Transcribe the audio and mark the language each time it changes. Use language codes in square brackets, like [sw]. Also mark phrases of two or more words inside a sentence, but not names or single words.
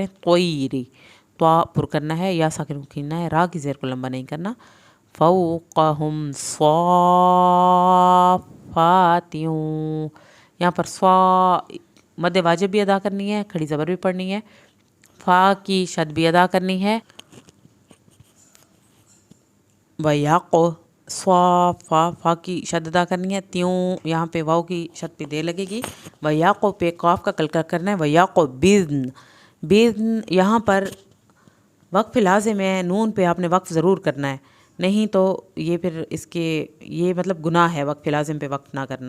[hi] तैरी, त्वा पुर करना है, या साकिन को खींचना है, रा की ज़ेर को लंबा नहीं करना। [ar] فوقهم صافات, [hi] यहाँ पर स्वा मद वाजिब भी अदा करनी है, खड़ी ज़बर भी पढ़नी है, फ़ा की शद भी अदा करनी है। वयाक़ो, स्वा फा, फा की शद अदा करनी है। त्यों, यहाँ पे वाव की शद पे देर लगेगी। वयाक़ो पे क़ाफ का कलकला करना है। वयाक़ो बिज़्न, बिज़्न, यहाँ पर वक्फ़ लाज़िम है, नून पे आपने वक्फ़ ज़रूर करना है, नहीं तो ये फिर इसके ये मतलब गुनाह है वक्फ़ लाज़िम पे वक्फ़ ना करना।